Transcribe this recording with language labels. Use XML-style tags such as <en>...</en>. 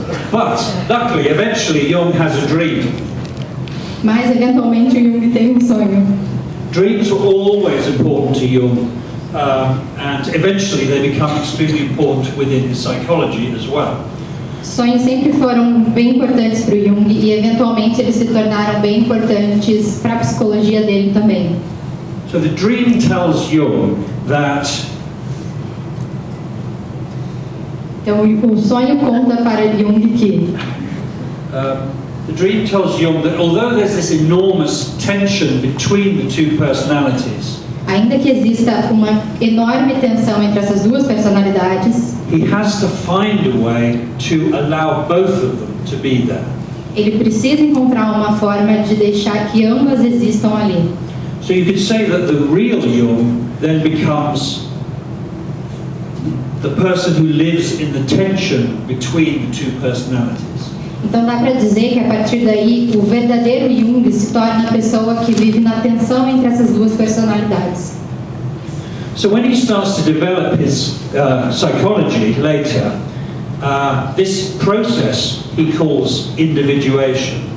<en>But luckily, eventually, Jung has a dream.</en> <pt>Mas eventualmente o Jung tem um sonho.</pt> <en>Dreams were always important to Jung, and eventually they become extremely important within his psychology as well.</en> <pt>Sonhos sempre foram bem importantes para o Jung e eventualmente eles se tornaram bem importantes para a psicologia dele também.</pt> <en>So the dream tells Jung that</en> <pt>Então o sonho conta para Jung que</pt> <en>the dream tells Jung that although there's this enormous tension between the two personalities,</en> <pt>ainda que exista uma enorme tensão entre essas duas personalidades,</pt> <en>he has to find a way to allow both of them to be there.</en> <pt>ele precisa encontrar uma forma de deixar que ambas existam ali.</pt> <en>So you could say that the real Jung then becomes the person who lives in the tension between the two personalities.</en> <pt>Então dá para dizer que a partir daí o verdadeiro Jung se torna a pessoa que vive na tensão entre essas duas personalidades.</pt> <en>So when he starts to develop his psychology later, this process he calls individuation.</en>